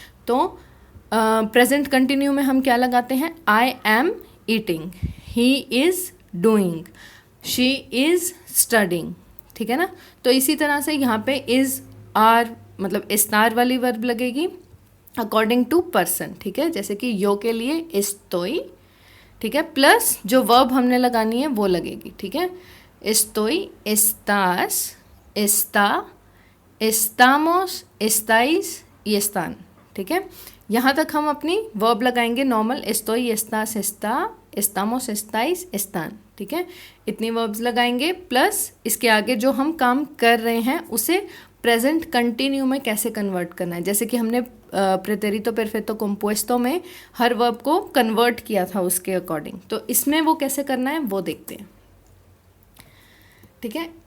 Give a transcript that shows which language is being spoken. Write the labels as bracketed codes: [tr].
[hi] तो present continue में हम क्या लगाते हैं, [en] I am eating, he is doing, she is studying, [hi] ठीक है ना। तो इसी तरह से यहाँ पे इज़ आर मतलब इस्तार वाली वर्ब लगेगी अकॉर्डिंग टू पर्सन, ठीक है। जैसे कि यो के लिए इस्तोई, ठीक है, प्लस जो वर्ब हमने लगानी है वो लगेगी, ठीक है। [es] estoy, estás, está, estamos, estáis y están, [hi] ठीक है। यहाँ तक हम अपनी वर्ब लगाएंगे normal, [es] estoy, estás, está, estamos, estáis, están, [hi] ठीक है। इतनी वर्ब्स लगाएंगे, प्लस इसके आगे जो हम काम कर रहे हैं उसे प्रेजेंट कंटिन्यू में कैसे कन्वर्ट करना है। जैसे कि हमने प्रेटेरितो परफेक्टो कंपोस्टो में हर वर्ब को कन्वर्ट किया था उसके अकॉर्डिंग, तो इसमें वो कैसे करना है वो देखते हैं, ठीक है।